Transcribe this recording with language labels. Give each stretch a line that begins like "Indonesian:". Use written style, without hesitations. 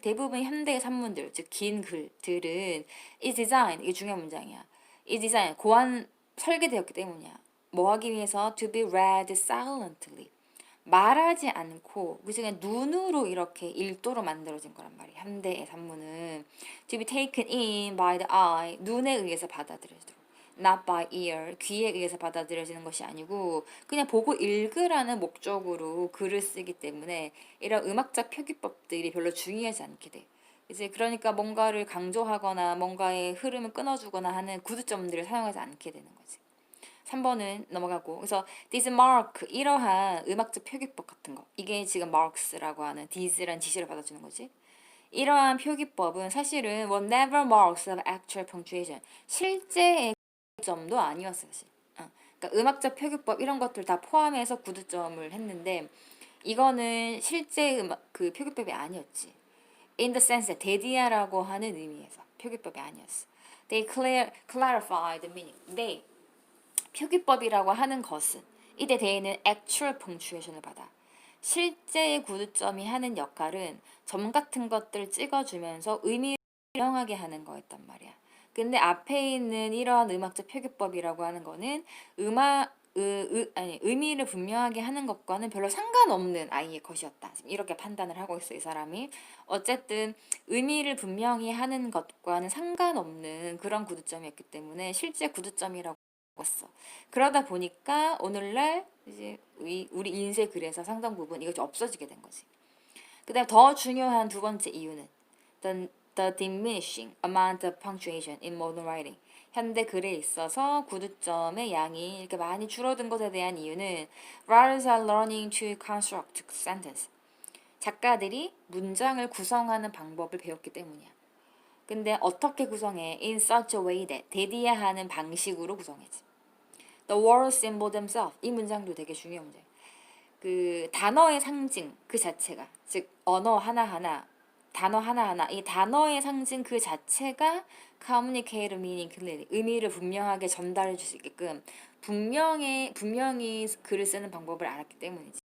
Korean: 대부분 현대의 산문들, 즉 긴 글들은
English: is designed,
Korean: 이게 중요한 문장이야.
English: is designed,
Korean: 설계되었기 때문이야. 뭐 하기 위해서?
English: To be read silently.
Korean: 말하지 않고 그냥 눈으로 이렇게 일도로 만들어진 거란 말이야. 현대의 산문은
English: to be taken in by the eye,
Korean: 눈에 의해서 받아들여지도록.
English: not by ear,
Korean: 귀에 의해서 받아들여지는 것이 아니고 그냥 보고 읽으라는 목적으로 글을 쓰기 때문에 이런 음악적 표기법들이 별로 중요하지 않게 돼. 이제 그러니까 뭔가를 강조하거나 뭔가의 흐름을 끊어주거나 하는 구두점들을 사용하지 않게 되는 거지. 3번은 넘어가고 그래서
English: this mark
Korean: 이러한 음악적 표기법 같은 거 이게 지금 marks라고 하는 this라는 지시를 받아주는 거지. 이러한 표기법은 사실은
English: were never marks of actual punctuation
Korean: 실제의 구두점도 아니었어 사실. 그러니까 음악적 표기법 이런 것들 다 포함해서 구두점을 했는데 이거는 실제 그 표기법이 아니었지.
English: In the sense
Korean: 데디아라고 하는 의미에서 표기법이 아니었어.
English: They clarified the meaning.
Korean: They 표기법이라고 하는 것은 이때 대에는 actual punctuation을 받아. 실제의 구두점이 하는 역할은 점 같은 것들을 찍어주면서 의미를 분명하게 하는 거였단 말이야. 근데 앞에 있는 이러한 음악적 표기법이라고 하는 거는 의미를 분명하게 하는 것과는 별로 상관없는 아이의 것이었다. 이렇게 판단을 하고 있어, 이 사람이. 어쨌든 의미를 분명히 하는 것과는 상관없는 그런 구두점이었기 때문에 실제 구두점이라고 했어. 그러다 보니까 오늘날 이제 우리 인쇄 글에서 상당 부분 이거 좀 없어지게 된 거지. 그다음 더 중요한 두 번째 이유는
English: the diminishing amount of punctuation in modern writing.
Korean: 현대 글에 있어서 구두점의 양이 이렇게 많이 줄어든 것에 대한 이유는
English: writers are learning to construct sentence.
Korean: 작가들이 문장을 구성하는 방법을 배웠기 때문이야. 근데 어떻게 구성해?
English: In such a way that
Korean: 대디하는 방식으로 구성해지.
English: The word symbol themselves.
Korean: 이 문장도 되게 중요한 문제. 그 단어의 상징 그 자체가, 즉 언어 하나하나, 단어 하나하나, 이 단어의 상징 그 자체가
English: communicate meaning clearly,
Korean: 의미를 분명하게 전달해 줄 수 있게끔 분명히 글을 쓰는 방법을 알았기 때문이지.